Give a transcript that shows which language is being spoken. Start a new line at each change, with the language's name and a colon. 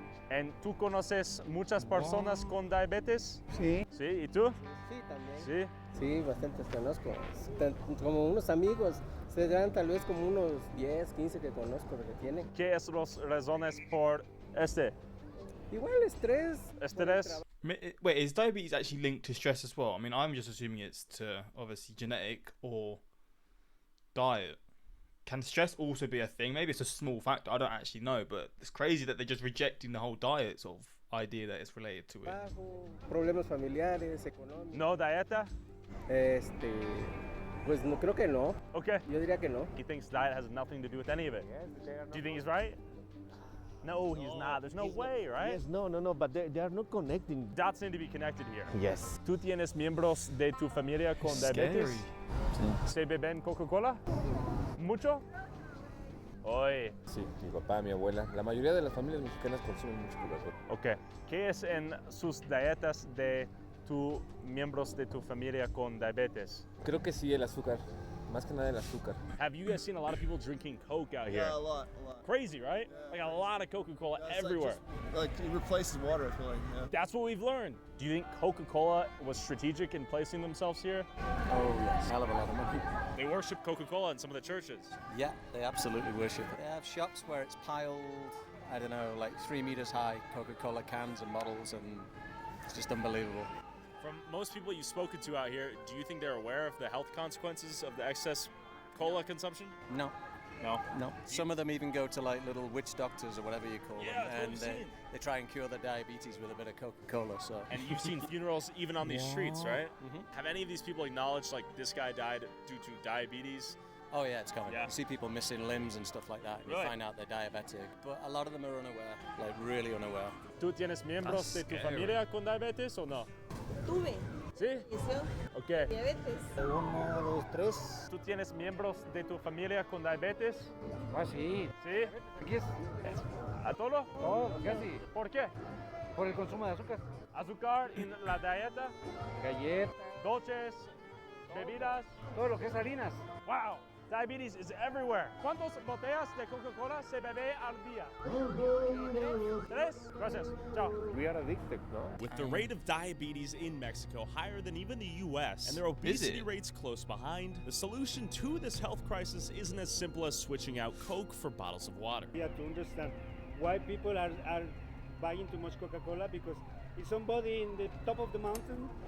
Spanish: ¿Y tú conoces muchas personas con diabetes? Sí. ¿Sí? ¿Y tú? Sí, también. Sí. Sí, bastantes conozco. Como unos amigos. Se dan tal vez como unos 10, 15 que conozco que tienen. ¿Qué es las razones por este? Igual estrés. ¿Estrés?
English: Wait, is diabetes actually linked to stress as well? I mean, I'm just assuming it's to obviously genetic or diet. Can stress also be a thing? Maybe it's a small factor. I don't actually know, but it's crazy that they're just rejecting the whole diet sort of idea that it's related to it.
Spanish: Problemas familiares, económicos. ¿No dieta? Pues no creo que no.
English: Okay.
Spanish: Yo diría que no.
English: He thinks diet has nothing to do with any of it. Do you think he's right? No, he's not. There's no way, right? Yes, no, but they are not connecting. Dots need to be connected here. Yes.
Spanish: ¿Tú tienes miembros de tu familia con diabetes? ¿Se beben Coca-Cola? ¿Mucho? Oye. Sí, mi papá, mi abuela. La mayoría de las familias mexicanas consumen mucho Coca-Cola.
English: Ok.
Spanish: ¿Qué es en sus dietas de tus miembros de tu familia con diabetes? Creo que sí, el azúcar. Más que nada el azúcar.
English: Have you guys seen a lot of people drinking Coke out here? Yeah, a lot. Crazy, right? Like a lot of Coca-Cola everywhere. Like it replaces water, I feel like. Yeah. That's what we've learned. Do you think Coca-Cola was strategic in placing themselves here? Oh yes, hell of a lot of money. They worship Coca-Cola in some of the churches. Yeah, they absolutely worship it. They have shops where it's piled, I don't know, like 3 meters high, Coca-Cola cans and bottles, and it's just unbelievable. From most people you've spoken to out here, do you think they're aware of the health consequences of the excess cola consumption? No. No? No. Some of them even go to like little witch doctors or whatever you call Yeah, them, that's and what we've they try and cure their diabetes with a bit of Coca-Cola. So. And you've seen funerals even on these streets, right? Mm-hmm. Have any of these people acknowledged like this guy died due to diabetes? Oh yeah, it's common. Yeah. You see people missing limbs and stuff like that, and Really? you find out they're diabetic. But a lot of them are unaware, like really unaware.
Spanish: ¿Tú tienes miembros de tu familia con diabetes o no? Tuve. ¿Sí? Ok. Diabetes. 1, 2, 3. ¿Tú tienes miembros de tu familia con diabetes? Sí. ¿Sí? Aquí es. ¿A todo? Oh, casi. ¿Por qué? Por el consumo de azúcar. ¿Azúcar en la dieta? Galletas. ¿Dulces? ¿Bebidas? Todo lo que es harinas.
English: Wow! Diabetes is everywhere.
Spanish: ¿Cuántas botellas de Coca-Cola se bebe al día? 3. Gracias. Ciao.
English: We are addicted, no? With the rate of diabetes in Mexico higher than even the US and their obesity rates close behind, the solution to this health crisis isn't as simple as switching out Coke for bottles of water. We have to understand why people are buying too much Coca-Cola, because if somebody in the top of the mountain